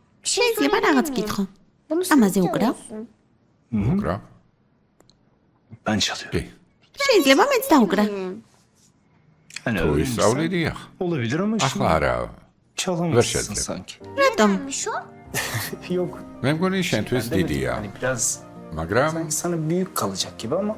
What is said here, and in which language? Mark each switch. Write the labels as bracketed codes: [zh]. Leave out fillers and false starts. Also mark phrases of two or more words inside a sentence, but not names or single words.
[ka] შეიძლება რაღაც გითხო. ამაზე უკრავ? უკრავ. [tr] Ben çalıyorum. [ka] შეიძლება მეც დაუკრა. თუ ისწავლი დიახ. [tr] Olabilir ama [ka] ახლა არა. [tr] çalamazsın Verşedin. sanki. [ka] რატომ? [tr] Yok. [ka] მე მგონი შენთვის დიდია. [tr] Hani biraz [ka] მაგრამ [tr] sanki sana büyük kalacak gibi ama